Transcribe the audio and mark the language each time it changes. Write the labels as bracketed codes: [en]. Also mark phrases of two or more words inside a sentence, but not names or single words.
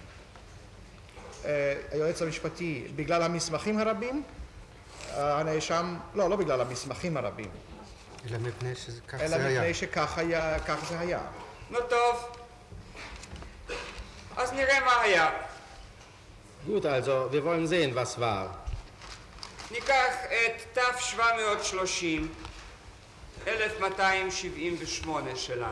[he] היועץ המשפטי, בגלל המסמכים הרבים, הנאשם, לא בגלל המסמכים הרבים, אלא מפני שכך אלא זה היה. מפני שכך זה היה. נו טוב, אז נראה מה היה. [de] Gut, also, wir wollen sehen, was war. [he] ניקח את ת'730, 1278 שלנו.